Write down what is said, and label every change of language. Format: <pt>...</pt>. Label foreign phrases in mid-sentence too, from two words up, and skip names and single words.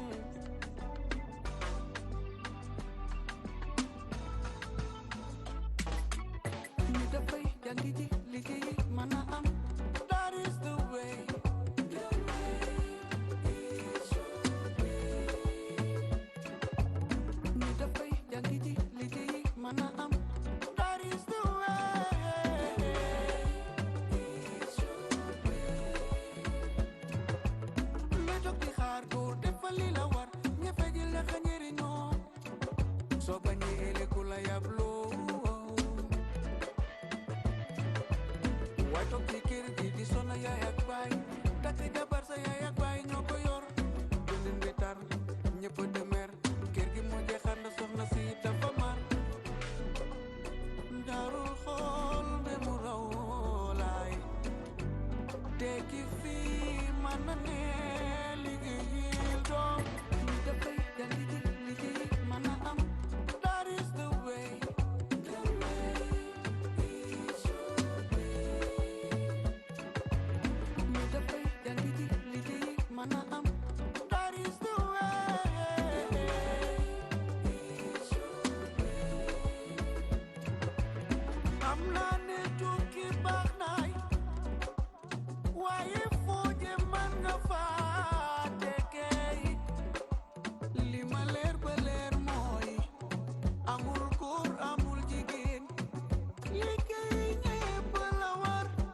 <en>That is the way. That is the way.</en> <wo>Medok di xaar góor defal li la war ñefe ji la ka njëriñoo soo bañee ele ku la yabloo waaye toog ci kër gi di sonna yaay ak baay takk jabar sa yaay ak baay ñoo ko yor dundin bi tar ñëpp demer kër gi moo jeexal na soxna si dafa mar darul xool be mu raw laay tekki fii man na ne liggéeyil doom ñu dafay jàngi ji liggéey man na am</wo> <en>that is the way</en> <wo>ñu dafay jàngi ji liggéey man na am</wo> <en>that is the way</en> <wo>am naa ne tukki baax naay waaye foo jëm man nga faa tekkee li ma leer ba leer mooy amul góor amul jigéen liggéey ñépp la war</wo>